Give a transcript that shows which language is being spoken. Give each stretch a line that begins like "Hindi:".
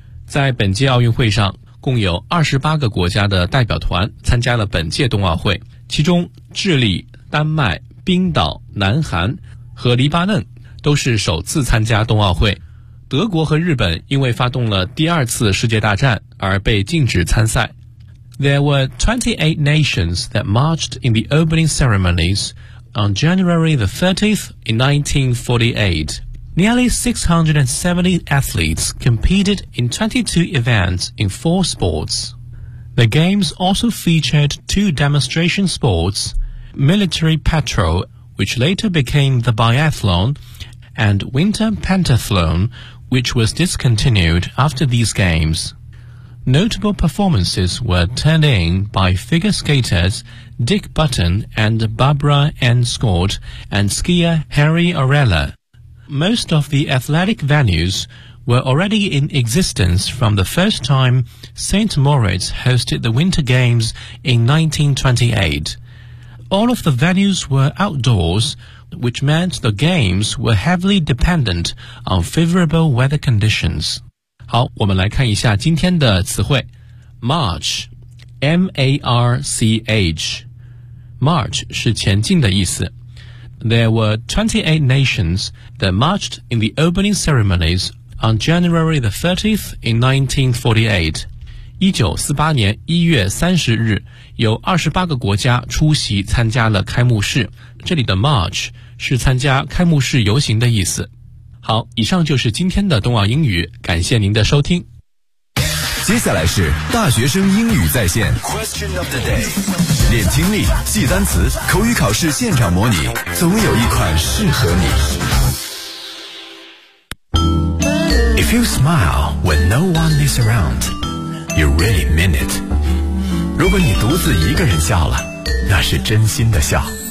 Chinese: 在本届奥运会上，共有28个国家的代表团参加了本届冬奥会，其中智利、丹麦、冰岛、南韩和黎巴嫩都是首次参加冬奥会。德国和日本因为发动了第二次世界大战而被禁止参赛。
English: There were 28 nations that marched in the opening ceremonies on January the 30th in 1948. Nearly 670 athletes competed in 22 events in 4 sports. The games also featured 2 demonstration sports, military patrol, which later became the biathlon, and winter pentathlon, which was discontinued after these games. Notable performances were turned in by figure skaters Dick Button and Barbara Ann Scott and skier Harry Arella. Most of the athletic venues were already in existence from the first time St. Moritz hosted the Winter Games in 1928. All of the venues were outdoors, which meant the games were heavily dependent on favorable weather conditions.
Chinese: 好，我们来看一下今天的词汇。
English: March, M-A-R-C-H.
Chinese: March 是前进的意思。
English: There were 28 nations that marched in the opening ceremonies on January the 30th in 1948.
Chinese: 1948年1月30日，有28个国家出席参加了开幕式。这里的 March 是参加开幕式游行的意思。好，以上就是今天的冬奥英语，感谢您的收听。接下来是大学生英语在线
English: Question of the day，
Chinese: 练听力，记单词，口语考试现场模拟，总有一款适合你。
English: If you smile when no one is around, you really mean it.
Chinese: 如果你独自一个人笑了，那是真心的笑。